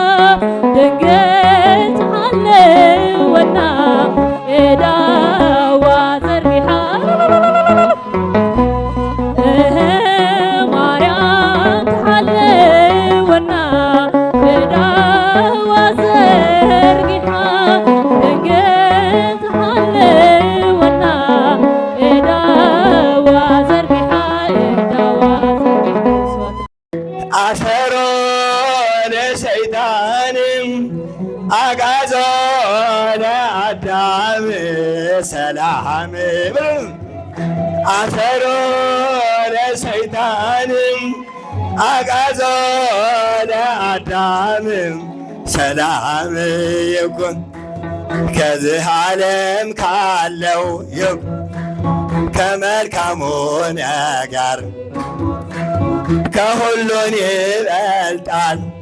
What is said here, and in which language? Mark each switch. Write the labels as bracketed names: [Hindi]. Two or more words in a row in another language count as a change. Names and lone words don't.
[Tigrinya] ድንግል ተሓልወና ኤዳዋ ዘርጊሓ ማርያም ተሓልወና ኤዳዋ ዘርጊሓ ድንግል ተሓልወና ኤዳዋ ዘርጊሓ ኤዳዋ ዘርጊሓ [Geez] አሰሮ ለሰይጣንም አጋዞ ለአዳም ሰላም አሰሮ ለሰይጣንም አጋዞ ለአዳም ሰላም ይኩን [Amharic] ከዚህ ዓለም ካለው ከመልካሙ ነገር ከሁሉን ይበልጣል